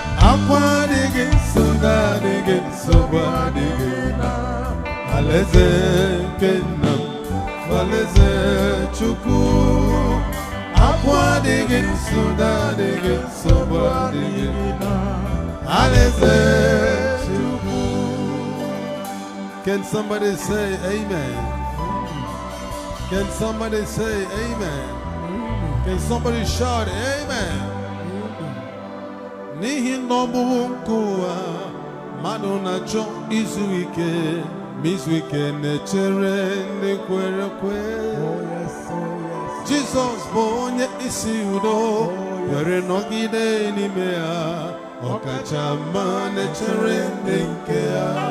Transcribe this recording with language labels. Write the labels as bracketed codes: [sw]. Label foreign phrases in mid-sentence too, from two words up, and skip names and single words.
[ig] Akwa adịghị, nsogbu adịghị, nsogbu adịghị na alaeze nke nna m. Alaeze Chukwu. Akwa adịghị, nsogbu adịghị, nsogbu adịghị na alaeze Chukwu. [en] Can somebody say amen? Can somebody say amen? Can somebody shout amen? [ig] N'ihi na ọ bụ nke ụwa, mmadụ na-achọ izu ike, ma izu ike na-echere ndị kwere ekwe. [en] Oh, yes, oh, yes. [ig] Jizọs bụ onye isi udo, [en] Oh, yes. [ig] were nọgide n'ime ya, ọ kacha mma na-echere ndị nke ya.